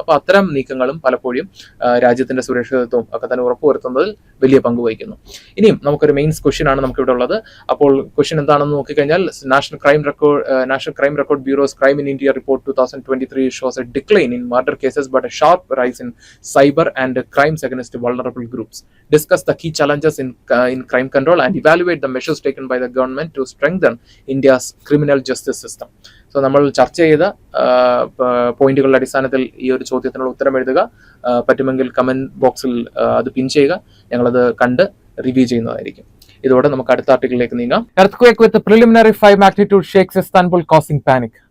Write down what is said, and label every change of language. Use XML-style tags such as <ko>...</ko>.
<ml>അപ്പോൾ അത്തരം നീക്കങ്ങളും പലപ്പോഴും രാജ്യത്തിന്റെ സുരക്ഷിതത്വം ഒക്കെ തന്നെ ഉറപ്പുവരുത്തുന്നതിൽ വലിയ പങ്ക് വഹിക്കുന്നു. ഇനിയും നമുക്കൊരു മെയിൻസ് ക്വസ്റ്റ്യൻ ആണ് നമുക്ക് ഇവിടെ ഉള്ളത്. അപ്പോൾ ക്വസ്റ്റ്യൻ എന്താണെന്ന് നോക്കിക്കഴിഞ്ഞാൽ</ml> <en>National crime record bureau's crime in India report 2023 shows a decline in murder cases but a sharp rise in cyber and crimes against vulnerable groups. Discuss the key challenges in crime control and evaluate the measures taken by the government to strengthen India's criminal justice system.</en> <ml>So നമ്മൾ ചർച്ച ചെയ്ത പോയിന്റുകളുടെ അടിസ്ഥാനത്തിൽ ഈ ഒരു ചോദ്യത്തിനുള്ള ഉത്തരം എഴുതുക. പറ്റുമെങ്കിൽ കമന്റ് ബോക്സിൽ അത് പിൻ ചെയ്യുക. ഞങ്ങളത് കണ്ട് റിവ്യൂ ചെയ്യുന്നതായിരിക്കും. ഇതോടെ നമുക്ക് അടുത്ത ആർട്ടിക്കിളിലേക്ക് നീങ്ങാം.</ml> <en>Earthquake with preliminary 5 magnitude shakes Istanbul causing panic.</en>